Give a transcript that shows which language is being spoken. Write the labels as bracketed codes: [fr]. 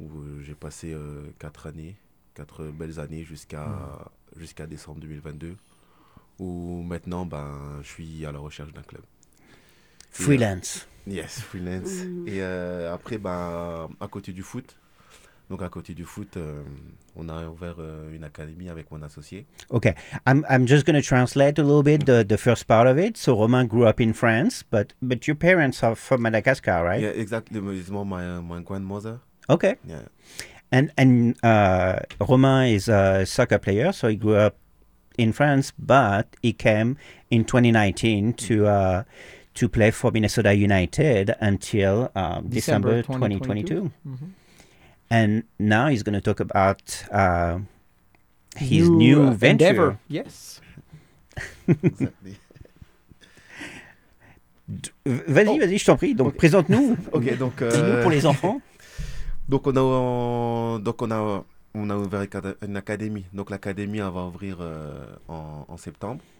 [fr] Où j'ai passé quatre belles années jusqu'à décembre 2022. Où maintenant, je suis à la recherche d'un club. Freelance. [en] Yes, freelance. [fr] Et après, à côté du foot, on a ouvert une académie avec mon associé. [en] Okay, I'm just going to translate a little bit the first part of it. So Romain grew up in France, but your parents are from Madagascar, right? Yeah, exactly. It's more my grandmother. Okay. Yeah. And Romain is a soccer player, so he grew up in France, but he came in 2019 to play for Minnesota United until December 2022. Mm-hmm. And now he's going to talk about his new venture. Endeavor. Yes. [fr] Vas-y, je t'en prie. Donc, présente-nous. Okay, donc, dis-nous pour les enfants. Donc on a ouvert une académie. Donc l'académie va ouvrir en septembre.